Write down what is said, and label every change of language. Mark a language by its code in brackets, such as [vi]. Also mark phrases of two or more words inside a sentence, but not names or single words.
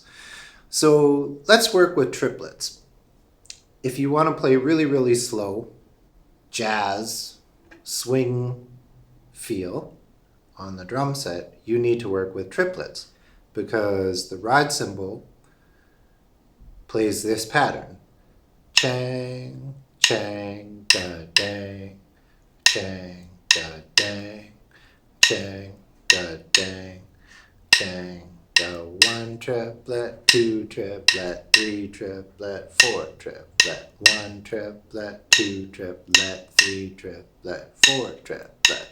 [en] So let's work with triplets. If you want to play really slow, jazz, swing feel on the drum set, you need to work with triplets because the ride cymbal plays this pattern. Chang, chang, da, dang, chang, da, dang, chang, da, dang, chang, da, 1 triplet, 2 triplet, 3 triplet, 4 triplet, 1 triplet, 2 triplet, 3 triplet, 4 triplet.